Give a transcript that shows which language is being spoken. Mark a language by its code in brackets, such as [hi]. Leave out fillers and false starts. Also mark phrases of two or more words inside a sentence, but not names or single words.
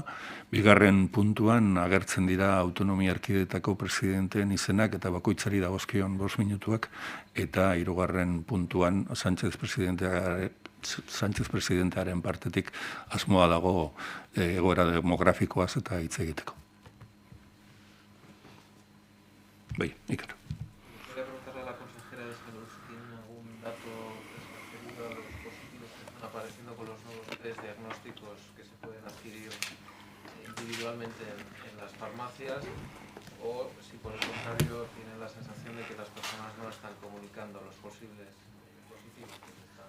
[eu] Bigarren puntuan agertzen dira autonomia erkideetako presidenteen izenak eta bakoitzari dagozkion 5 minutuak, eta 3. puntuan Sánchez presidentearen partetik asmoa dago egoera demografikoaz eta hitz egiteko. Bai, Iker. [es] Quería preguntarle a la consejera de Salud si tienen algún dato referido a los positivos que están apareciendo con los nuevos test diagnósticos que se pueden adquirir individualmente en las farmacias, o si por el contrario tienen la sensación de que las personas no están comunicando los posibles positivos que se están.